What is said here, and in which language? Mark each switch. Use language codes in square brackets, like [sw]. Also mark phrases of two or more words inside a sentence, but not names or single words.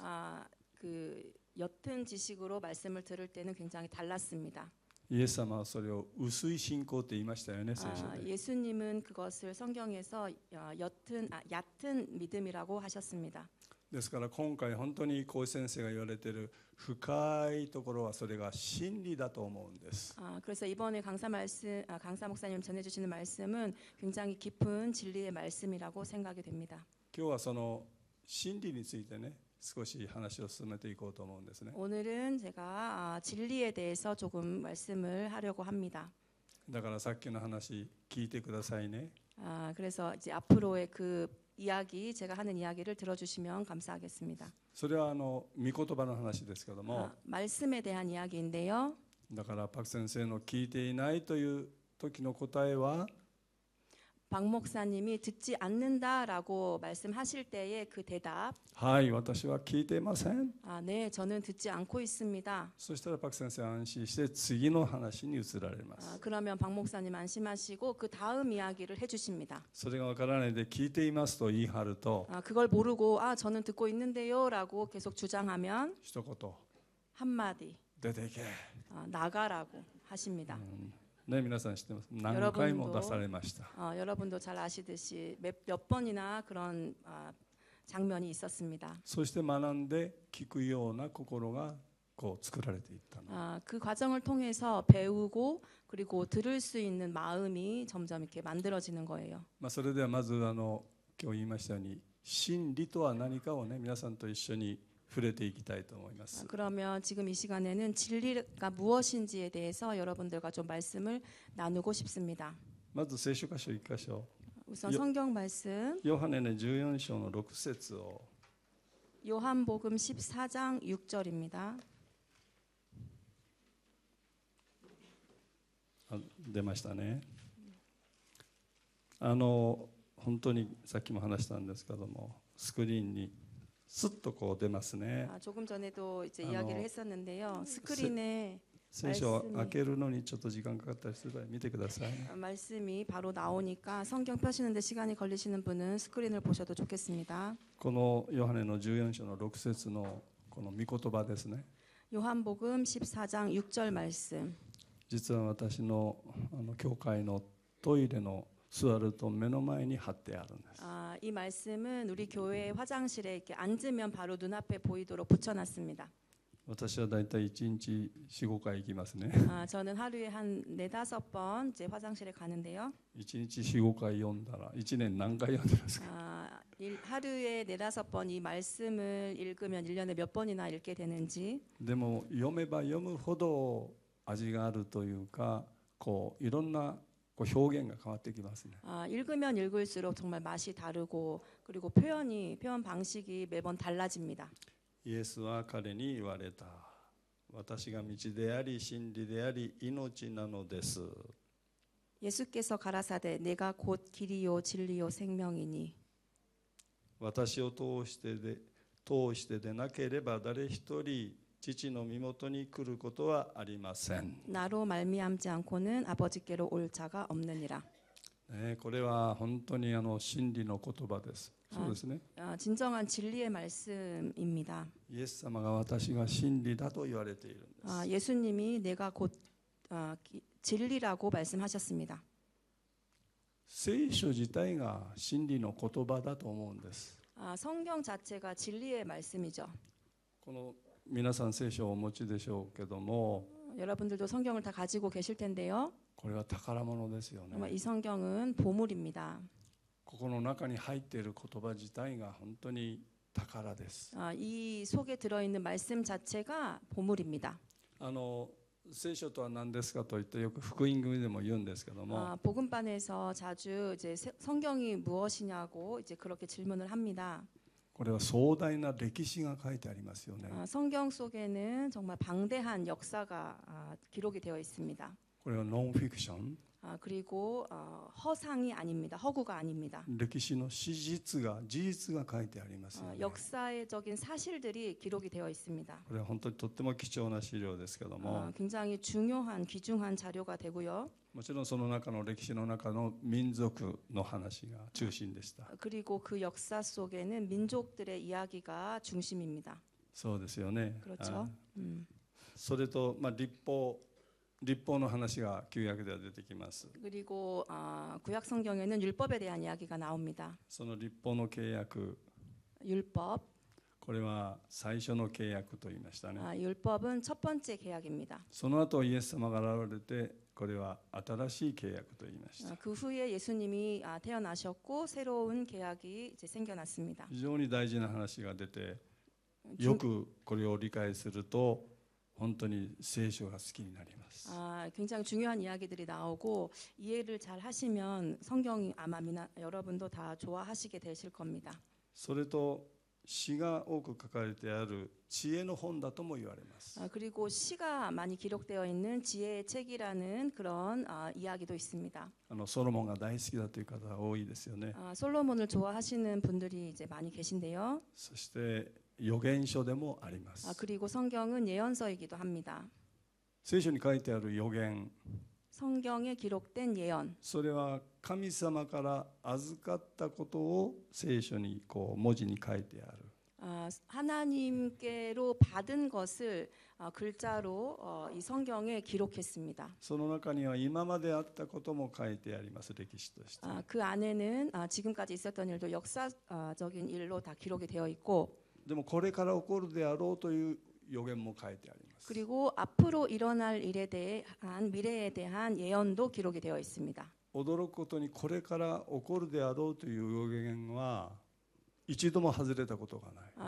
[ko] 그 옅은 지식으로 말씀을 들을 때는 굉장히 달랐습니다. [ja] イエス様はそれを薄い信仰って言いましたよね、聖書で。 [ko] 예수님은 그것을 성경에서 얕은 믿음이라고 하셨습니다. [ja] ですから今回本当に高井先生が言われている深いところはそれが真理だと思うんです。 [ko] 그래서 이번에 강사 목사님 전해주시는 말씀은 굉장히 깊은 진리의 말씀이라고 생각이 됩니다. [ja] 今日はその真理についてね、少し話を進めていこうと思うんですね。 [ko] 오늘은 제가 진리에 대해서 조금 말씀을 하려고 합니다. [ja] だからさっきの話聞いてくださいね。 [ko] 그래서 이제 앞으로의 그 이야기, 제가 하는 이야기를 들어주시면 감사하겠습니다. [ja] それは御言葉の話ですけども、 [ko] 말씀에 대한 이야기인데요. [ja] だからパク先生の聞いていないという時の答えは、 [ko] 박 목사님이 듣지 않는다라고 말씀하실 때의 그 대답, [ja] はい、私は聞いていません。 [ko] 네, 저는 듣지 않고 있습니다. [ja] そしたらパク先生は安心して次の話に移られます。 [ko] 그러면 박 목사님 안심하시고 그 다음 이야기를 해주십니다. [ja] それがわからないで聞いていますと言い張ると、 [ko] 그걸 모르고 저는 듣고 있는데요라고 계속 주장하면 [ja] 一言 [ko] 한마디 [ja] 出ていけ。 [ko] 나가라고 하십니다. [ja] ね、皆さん知ってます。何回も出されました。 [ko] 여러분도 잘 아시듯이 몇 번이나 그런 장면이 있었습니다. [ja] そして学んで聞くような心が作られていったの。 [ko] 그 과정을 통해서 배우고 그리고 들을 수 있는 마음이 점점 이렇게 만들어지는 거예요. [ja] それではまず今日言いましたように真理とは何かをね、皆さんと一緒に触れていきたいと思います。 [ko] 그러면 지금 이 시간에는 진리가 무엇인지에 대해서 여러분들과 좀 말씀을 나누고 싶습니다. [ja] まず聖書箇所1箇所。 [ko] 우선 성경 말씀 [ja] ヨハネの14章の6節を [ko] 요한복음 14장 6절입니다. [ja] 出ましたね。本当にさっきも話したんですけども、スクリーンにスッと出ますね。 [ko] 조금 전에도 이제 이야기를 했었는데요. 스크린에 [ja] 聖書を [ko] 말씀이 [ja] 開けるのにちょっと時間かかったりする場合見てください。 [ko] 말씀이 바로 나오니까 성경 펴시는데 시간이 걸리시는 분은 스크린을 보셔도 좋겠습니다. [ja] このヨハネの14章の6節のこの御言葉ですね。 [ko] 요한복음 14장 6절 말씀. [ja] 実は私の教会のトイレの座ると目の前に貼ってあるんです。 [ko] 이 말씀은 우리 교회 화장실에 이렇게 앉으면 바로 눈앞에 보이도록 붙여놨습니다. [ja] 私はだいたい1日 4,5 回行きますね。 [ko] 저는 하루에 한 4-5번 이제 화장실에 가는데요. [ja] 1 日 4,5 回読んだら1年何回読んでますか？ [ko] 하루에 4-5번 이 말씀을 읽으면 1년에 몇 번이나 읽게 되는지. [ja] でも読めば読むほど味があるというか、こういろんなこう表現が変わってきますね。 [ko] 읽으면 읽을수록 정말 맛이 다르고 그리고 표현 방식이 매번 달라집니다. [ja] イエスは彼に言われた。私が道であり真理であり命なのです。 [ko] 예수께서 가라사대 내가 곧 길이요 진리요 생명이니 [ja] 私を通してでなければ誰一人父の身元に来ることはありません。 [ko] 나로 말미암지 않고는 아버지께로 올 자가 없느니라. [ja] これは本当に真理の言葉です。そうですね。 [ko] 진정한 진리의 말씀입니다. [ja] イエス様が私が真理だと言われているんです。 [ko] 예수님이 내가 곧 진리라고 말씀하셨습니다. [ja] 聖書自体が真理の言葉だと思うんです。 [ko] 성경 자체가 진리의 말씀이죠. [ja] この皆さん聖書をお持ちでしょうけども、 [ko] 여러분들도 성경을 다 가지고 계실 텐데요. [ja] これは宝物ですよ [ko] 정말 [ja] ね。 [ko] 이 성경은 보물입니다. [ja] ここの中に入っている言葉自体が本当に宝です。 [ko] 이 속에 들어있는 말씀 자체가 보물입니다. [ja] 聖書とは何ですかと言ってよく福音組でも言うんですけども、 [ko] 복음반에서 자주 이제 성경이 무엇이냐고 이제 그렇게 질문을 합니다. [ja] これは壮大な歴史が書いてありますよね。 [ko] 성경 속에는 정말 방대한 역사가 기록이 되어 있습니다. [ja] これはノンフィクション、 [ko] 그리고 허상이 아닙니다. 허구가 아닙니다. [ja] 歴史の事実が書いてありますよね。 [ko] 역사적인 사실들이 기록이 되어 있습니다. [ja] これは本当にとっても貴重な資料ですけども、 [ko] 굉장히 중요한 귀중한 자료가 되고요. [ja] もちろんその中の歴史の中の民族の話が中心でした。 [ko] 그리고 그 역사 속에는 민족들의 이야기가 중심입니다. [ja] そうですよね。 [ko] 그렇죠. [ja] それと立法の話が旧約では出てきます。 [ko] 그리고 구약 성경에는 율법에 대한 이야기가 나옵니다. [ja] その立法の契約、 [ko] 율법, [ja] これは最初の契約と言いましたね。 [ko] 율법은 첫 번째 계약입니다. [ja] その後イエス様が現れて、これは新しい契約と言いました。 [ko] 그 후에 예수님이 태어나셨고 새로운 계약이 이제 생겨났습니다. [ja] 非常に大事な話が出て、よくこれを理解すると本当に聖書が好きになります。 [ko] 굉장히 중요한 이야기들이 나오고 이해를 잘 하시면 성경이 아마 여러분도 다 좋아하시게 되실 겁니다. [ja] それと詩が多く書かれてある知恵の本だとも言われます。 [ko] 그리고 시가 많이 기록되어 있는 지혜의 책이라는 그런 이야기도 있습니다. [ja] ソロモンが大好きだという方が多いですよね。 [ko] 솔로몬을 좋아하시는 분들이 이제 많이 계신데요. [ja] そして預言書でもあります。 [ko] 그리고 성경은 예언서이기도 합니다. [ja] 聖書に書いてある預言、 [ko] 성경에 기록된 예언, [ja] それは神様から預かったことを聖書にこう文字に書いてある。 [ko] 하나님께로 받은 것을 글자로 이 성경에 기록했습니다. [ja] その中には今まであったことも書いてあります。歴史として。 [ko] 그 안에는 지금까지 있었던 일도 역사적인 일로 다 기록이 되어 있고, [ja] でもこれから起こるであろうという予言も書いてあります。 [ko] 그리고 앞으로 일어날 일에 대한 미래에 대한 예언도 기록이 되어 있습니다. [ja] 驚くことにこれから起こるであろうという予言は一度も外れたことがない。